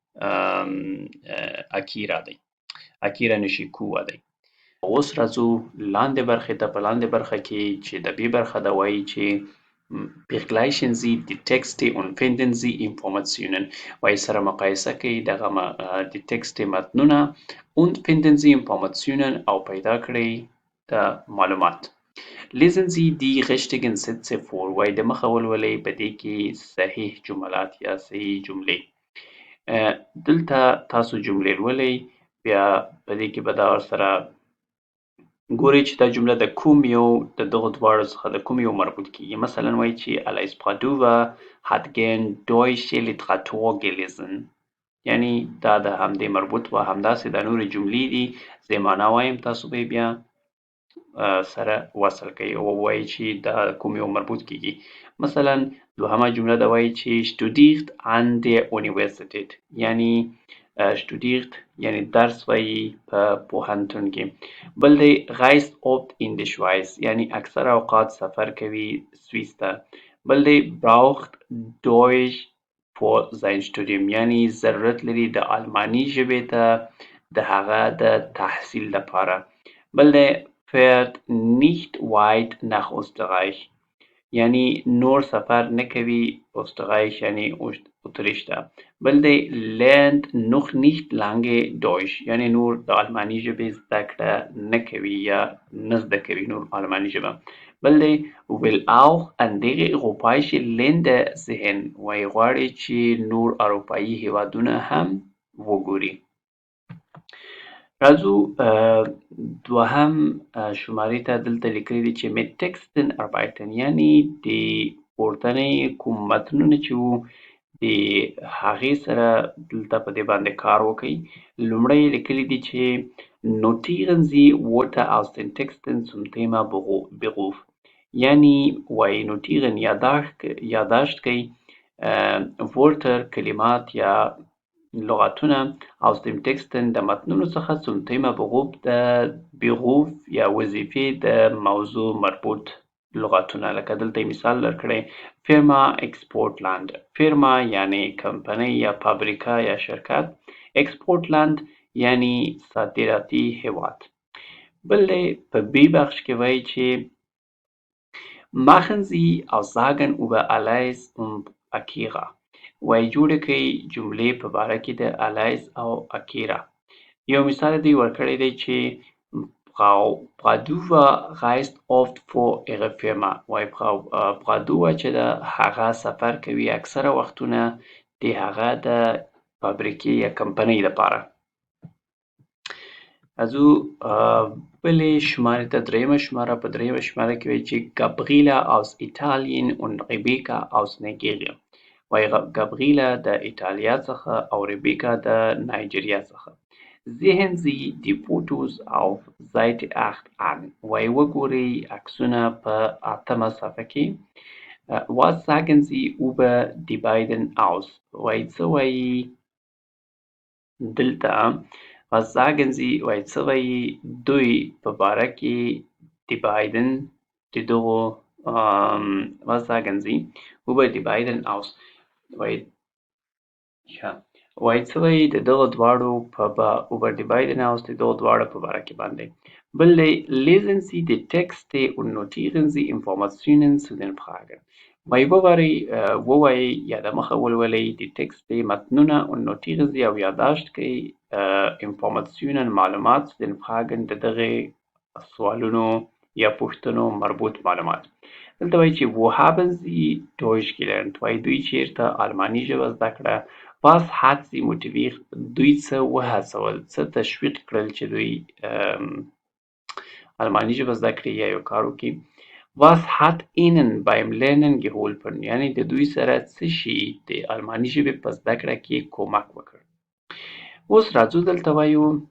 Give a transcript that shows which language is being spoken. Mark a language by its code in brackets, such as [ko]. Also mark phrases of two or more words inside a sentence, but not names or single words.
[ps] اکیرا دی Akira Nishikawa دی اوس راځو لاندې برخې ته په لاندې برخه کې چې د بي برخه ده وایي چې [de] Vergleichen Sie die Texte und finden Sie Informationen [ps] وایي سره مقایسه کوي دغه د ټکسټ متنونه [de] und finden Sie Informationen [ps] او پیدا کړئ د معلومات [de] Lesen Sie die richtigen Sätze vor [ps] وایي د مخه ولولئ په دې کې صحیح جملات یا صحیح جملې دلته تاسو جملې لولئ بیا په دې کې به دا ورسره ګورئ چې دا جمله د کوم یو د دغو دواړو څخه د کوم یو مربوط کیږي مثلا وایي چې [de] Alice Padova hat gern deutsche Literatur gelesen [ps] یعنی دا د همدې مربوط و همداسې دا نورې جملې دي زه یې معنا وایم تاسو به یې بیا سره وصل کوي او وایي چې دا کوم یو مربوط کیږي مثلا دوهمه جمله دا وایي چې [de] studiert an der Universität [ps] یعنی studiert یعنی درس وایي په پوهنتون کې بل دی [de] reist oft in die Schweiz [ps] یعنی اکثر اوقات سفر کوي سویس ته بل دی [de] braucht Deutsch for sein Studium [ps] یعنی ضرورت لري د آلماني ژبې ته د هغه د تحصیل لپاره بل دی [de] fährt nicht weit nach Österreich [ps] یعنی نور سفر نه کوي Österreich یعنی اتریش ته بل دی [de] lernt noch nicht lange Deutsch [ps] یعنی نور د آلماني ژبې زده کړه نه کوي یا نه زده کوي نور آلماني ژبه بل دی [de] will auch andere europäische Länder sehen [ps] وایي غواړي چې نور اروپایي هیوادونه هم وګوري راځو دوهم شمارې ته دلته لیکلي دي چې [de] mit Texten arbeiten [ps] یعنی د پورتنۍ کوم متنونه چې وو د هغې سره دلته په دې باندې کار وکړئ لومړی یې لیکلي دي چې [de] notieren Sie Wörter aus den Texten zum Thema Beruf [ps] یعنی وایي notieren یادداشت کوئ Wörter کلمات یا لغتونه [de] aus dem Texten [ps] د متنونو څخه [de] zum Thema Beruf [ps] د Beruf یا وظیفې د موضوع مربوط لغتونه لکه دلته مثال درکړی [de] Firma Exportland Firma [ps] یعنی کمپنۍ یا فابریکه یا شرکت Exportland یعنی صادراتي هیواد بل دی په B بخش کې وایي چې [de] machen Sie Aussagen über Alice und Akira [ps] وایي جوړې کړئ جملې په باره کې د الیس او اکیرا یو مثال دوی ورکړی دی چې [de] Frau Padova reist oft für ihre Firma [ps] وایي Frau Padova چې د هغه سفر کوي اکثره وختونه د هغه د فابریکې یا کمپنۍ لپاره راځو بلې شمارې ته دریمه شماره په دریمه شماره کې وایي چې [de] Gabriela aus Italien und Rebecca aus Nigeria [ps] وایي Gabriela د ایټالیا څخه او Rebecca د نایجیریا څخه [de] Sehen Sie die Fotos auf Seite 8 an [ps] وایي وګورئ عکسونه په 8مه صفحه کې [de] Was sagen Sie über die beiden aus [ps] وایي څه وایي دلته [de] Was sagen Sie [ps] وایي څه وایي دوی په باره کې [de] die beiden [ps] د دغو [de] Was sagen Sie über die beiden aus [ps] وایي څه وایي د دغو دواړو په [de] über die beiden aus [ps] د دغو دواړو په باره کې باندې بل دی [de] lesen Sie die Texte und notieren Sie Informationen zu den Fragen [ps] وایي ووایي یا د مخه ولولئ د ټکسټ متنونه [de] und notieren Sie [ps] او یادداشت کړئ Informationen معلومات [de] zu den Fragen [ps] د دغې سوالونو یا پوښتنو مربوط معلومات دلته وایي چې [de] wo haben Sie Deutsch gelernt [ps] وایي دوی چیرته آلماني ژبه زده کړه [de] Was hat Sie motiviert [ps] دوی څه وهڅول څه تشویق کړل چې دوی آلماني ژبه زده کړي یا یو کار وکړي [de] Was hat Ihnen beim Lernen geholfen [ps] یعنی د دوی سره څه شي د آلماني ژبې په زده کړه کې کومک وکړ اوس راځو دلته وایو